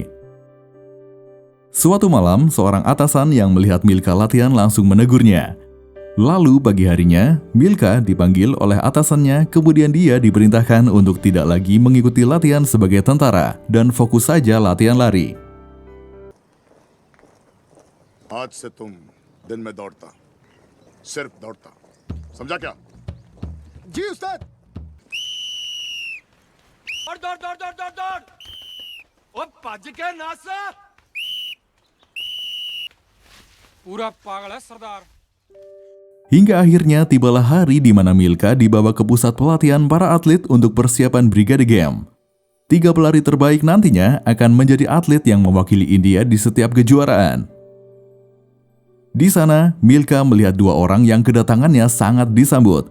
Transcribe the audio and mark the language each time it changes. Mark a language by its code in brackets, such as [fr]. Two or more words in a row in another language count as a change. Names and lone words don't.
[id] Suatu malam, seorang atasan yang melihat Milka latihan langsung menegurnya. Lalu pagi harinya, Milka dipanggil oleh atasannya, kemudian dia diperintahkan untuk tidak lagi mengikuti latihan sebagai tentara dan fokus saja latihan lari. [hi] आज से तुम दिन में दौड़ता सिर्फ दौड़ता समझा क्या जी उस्ताद दौड़ दौड़ दौड़ दौड़ दौड़ दौड़ ओ भज के नस पूरा पागल है सरदार. [id] Hingga akhirnya tibalah hari di mana Milka dibawa ke pusat pelatihan para atlet untuk persiapan Brigade Game. 3 pelari terbaik nantinya akan menjadi atlet yang mewakili India di setiap kejuaraan. Di sana, Milka melihat 2 orang yang kedatangannya sangat disambut.